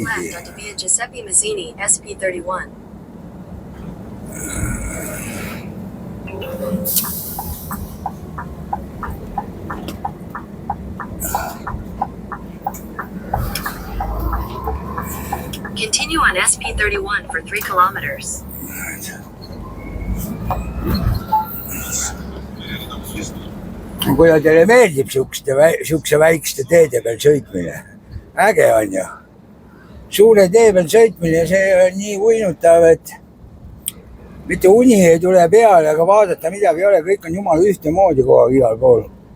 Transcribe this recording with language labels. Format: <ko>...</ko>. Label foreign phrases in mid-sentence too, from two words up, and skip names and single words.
<en>left onto Via Giuseppe Mazzini, SP31. Continue on SP31 for 3 kilometers.</en> <et>Kui teile meeldib siukse väikeste teede peal sõitmine, äge on ju. Suure tee peal sõitmine, see on nii uinutav, et mitte uni ei tule peale, aga vaadata midagi ei ole, kõik on jumala ühtemoodi kogu aeg igal pool.</et>